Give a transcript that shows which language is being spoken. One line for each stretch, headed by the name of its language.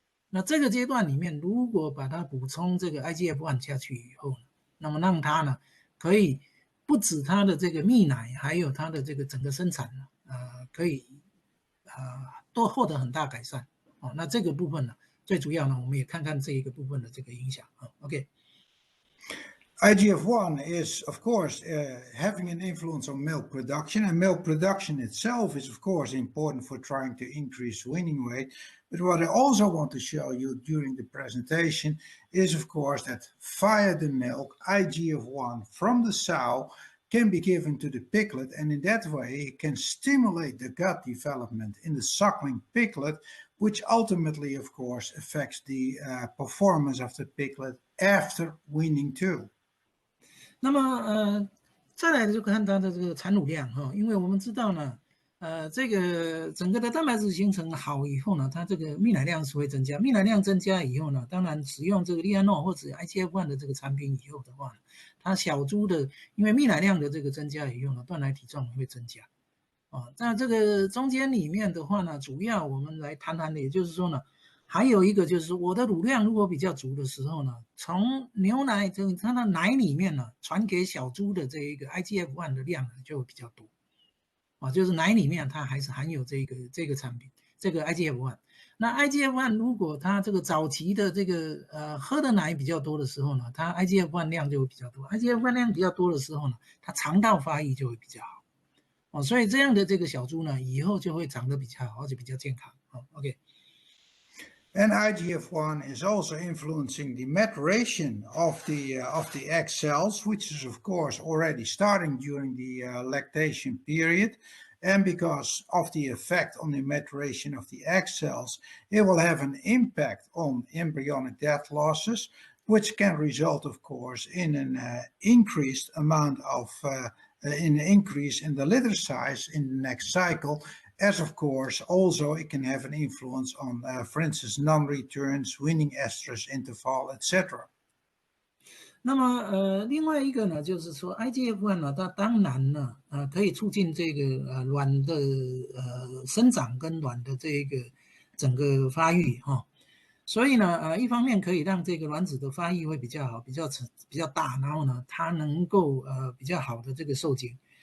Chinese: 那这个阶段里面，如果把它补充这个 IGF-1 下去以后呢，那么让它呢可以不止它的这个泌奶，还有它的这个整个生产呢，可以都获得很大改善哦。那这个部分呢，最主要呢，我们也看看这一个部分的这个影响啊。 OK。
English: IGF-1 is, of course, having an influence on milk production, and milk production itself is, of course, important for trying to increase weaning weight. But what I also want to show you during the presentation is, of course, that via the milk, IGF-1 from the sow can be given to the piglet, and in that way it can stimulate the gut development in the suckling piglet, which ultimately, of course, affects the performance of the piglet after weaning too.
Chinese: 那么再来就看它的这个产乳量哈，因为我们知道呢，这个整个的蛋白质形成好以后呢，它这个泌奶量是会增加，泌奶量增加以后呢，当然使用这个Lianol或者 IGF-1 的这个产品以后的话呢，它小猪的因为泌奶量的这个增加以后呢，断奶体重会增加，啊，那这个中间里面的话呢，主要我们来谈谈的，也就是说呢。还有一个就是我的乳量如果比较足的时候呢，从牛奶就是它的奶里面呢传给小猪的这一个 IGF-1 的量呢就会比较多，啊，就是奶里面它还是含有这个产品这个 IGF-1。那 IGF-1 如果它这个早期的这个喝的奶比较多的时候呢，它 IGF-1 量就会比较多。 IGF-1 量比较多的时候呢，它肠道发育就会比较好，哦，所以这样的这个小猪呢，以后就会长得比较好，而且比较健康。哦 ，OK。
English: And IGF-1 is also influencing the maturation of the egg cells, which is of course already starting during the lactation period. And because of the effect on the maturation of the egg cells, it will have an impact on embryonic death losses, which can result, of course, in an increased amount of an increase in the litter size in the next cycle. As of course, also it can have an influence on, for instance, non-returns, weaning estrus interval, etc.
Chinese: 那么另外一个呢，就是说 IGF-1 呢，它当然呢，可以促进这个卵的生长跟卵的这个整个发育哈，所以呢一方面可以让这个卵子的发育会比较好，比较大，然后呢它能够比较好的这个受精。